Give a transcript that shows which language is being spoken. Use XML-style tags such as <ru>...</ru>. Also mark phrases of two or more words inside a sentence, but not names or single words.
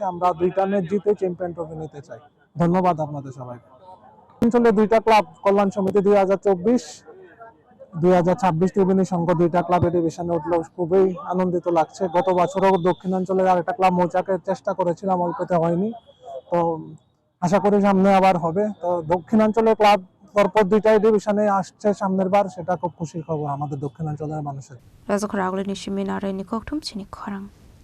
<bn>আমরা 2টা ম্যাচ জিতে চ্যাম্পিয়ন ট্রফি নিতে চাই ধন্যবাদ আপনাদের সবাইকে অঞ্চলে 2টা ক্লাব কল্যাণ সমিতি 2024 2026 ত্রিবেণী সংঘ 2টা ক্লাবের ডিভিশনে উঠলো খুবই আনন্দিত লাগছে গত বছরও দক্ষিণাঞ্চলের আরেকটা ক্লাব মৌচাকে চেষ্টা করেছিলাম অল্পতে হয়নি তো আশা করি সামনে আবার হবে তো দক্ষিণাঞ্চলের ক্লাব পরপর 2টাই ডিভিশনে আসছে সামনের বার সেটা খুব খুশির খবর আমাদের দক্ষিণাঞ্চলের মানুষের</bn> <trp>Razokra agli nishimi nare ni koktum chini khorang.</trp>